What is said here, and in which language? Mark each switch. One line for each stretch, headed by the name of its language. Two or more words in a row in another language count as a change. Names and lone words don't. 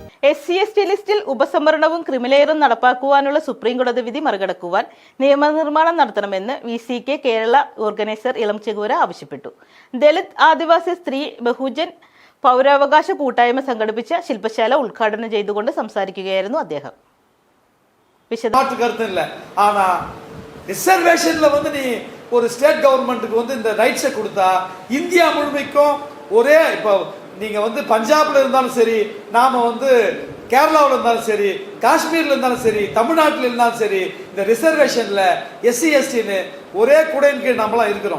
Malayalam: SC/ST ലിസ്റ്റിൽ ഉപസംവരണവും ക്രിമിലെയറും നടപ്പാക്കുവാനുള്ള സുപ്രീംകോടതി വിധി മറികടക്കുവാൻ നിയമനിർമ്മാണം നടത്തണമെന്ന് VCK കേരള ഓർഗനൈസർ ഇളംചെങ്കൂര ആവശ്യപ്പെട്ടു. ദളിത് ആദിവാസി സ്ത്രീ ബഹുജൻ പൗരാവകാശ കൂട്ടായ്മ സംഘടിപ്പിച്ച ശില്പശാല ഉദ്ഘാടനം ചെയ്തുകൊണ്ട് സംസാരിക്കുകയായിരുന്നു അദ്ദേഹം.
Tamil: ஒரு
English: state government
Tamil: வந்து இந்த ரைட்ஸை கொடுத்தா இந்தியா முழுமைக்கும் ஒரே இப்போ நீங்கள் வந்து பஞ்சாபில் இருந்தாலும் சரி, நாம் வந்து கேரளாவில் இருந்தாலும் சரி, காஷ்மீரில் இருந்தாலும் சரி, தமிழ்நாட்டில் இருந்தாலும் சரி, இந்த ரிசர்வேஷனில் SC/STன்னு ஒரே குடையின் கீழ் நம்மளாம் இருக்கிறோம்.